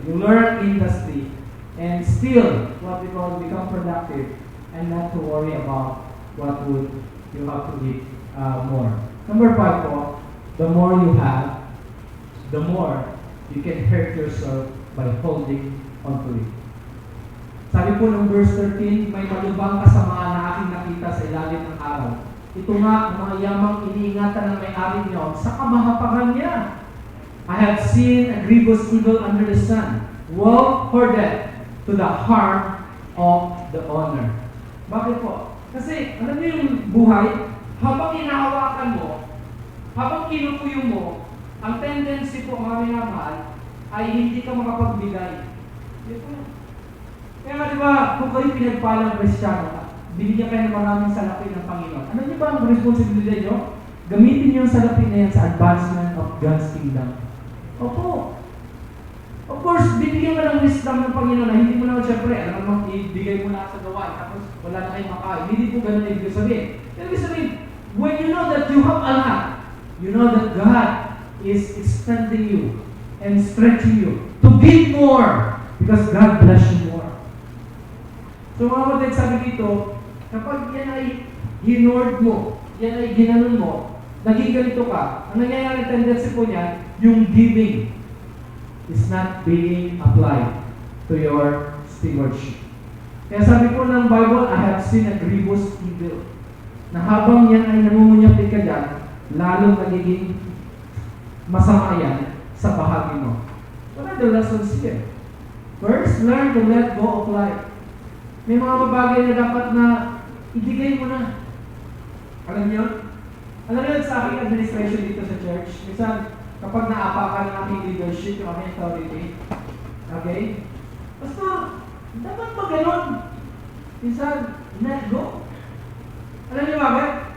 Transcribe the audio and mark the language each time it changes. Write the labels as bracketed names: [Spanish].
[English] You learn industry and still what we call become productive and not to worry about what would you have to eat more. Number 5 po, the more you have, the more you can hurt yourself by holding on to it. [Filipino] Sabi po ng verse 13, may malubang kasamaan na aking nakita sa ilalim ng araw. Ito nga ang mga yamang iniingatan ng may-ari niyo sa kamahapagan niya. [English] I have seen a grievous evil under the sun, woe for death to the harm of the owner. [Filipino] Bakit po? Kasi, alam niyo yung buhay, habang hinahawakan mo, habang kinukuyo mo, ang tendency po, mga minamahal, ay hindi ka makapagbigay. Kaya di ba, kung kayo pinagpalang Kristiyano, binigyan kayo ng maraming salapi ng Panginoon. Ano niyo ba ang responsibilidad niyo? Gamitin niyo yung salapi na yan sa [English] advancement of God's kingdom. [Filipino] Opo. Of course, bibigyan ka ng wisdom ng Panginoon na hindi mo naman siyempre, alam mo, ibigay mo na sa gawain, tapos wala na kayong makain. Hindi po ganun ibig sabihin. Ibig sabihin, [English] when you know that you have a lot, you know that God is extending you and stretching you to give more because God bless you more. [Filipino] So mga kapatid, sabi dito, kapag yan ay hinord mo, yan ay ginanon mo, naging ganito ka, ang nangyayari tendency po niyan, yung [English] giving is not being applied to your stewardship. [Filipino] Kaya sabi po ng Bible, [English] I have seen a grievous evil. [Filipino] Na habang yan ay namumunyapit ka dyan, lalong nagiging masama yan sa bahagi mo. [English] What are the lessons here? First, learn to let go of life. [Filipino] May mga bagay na dapat na ibigay mo na. Alam niyo? Alam niyo sa aking administration dito sa church, minsan, kapag naapakan ng aking leadership, yung aking authority, okay? Basta, dapat ba ganun? Minsan, let go. Alam niyo bakit?